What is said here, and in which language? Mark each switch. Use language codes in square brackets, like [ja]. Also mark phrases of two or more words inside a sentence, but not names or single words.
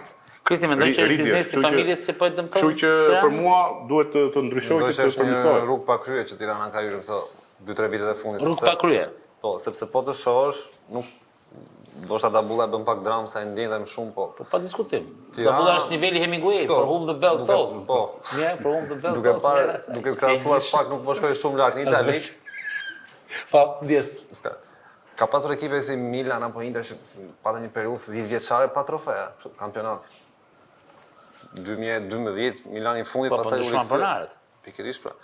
[sq] Kristi, mendoj që është biznesi i familjes që po e dëmton. Kështu që për mua duhet të ndryshoj të përmirësoj. Rrugë pa krye që Tirana ka hyrë këto 2-3 vitet e fundit. Rrugë pa krye. Po, sepse po të shohësh, nuk ndoshta Dabulla bën pak dramë sa e ndjen më shumë, po. Po pa diskutim. Dabulla është niveli Hemingway, for whom the bell tolls. Po. Mirë, for whom the bell tolls. Duke krahasuar pak nuk po shkoj shumë lart në Itali. Po, ndjes. Ka pasur ekipe si Milan apo Inter që patën një periudhë 10 vjeçare pa trofea, kampionati. 2012 Milani fundit pastaj u rikthy. Pikërisht pra.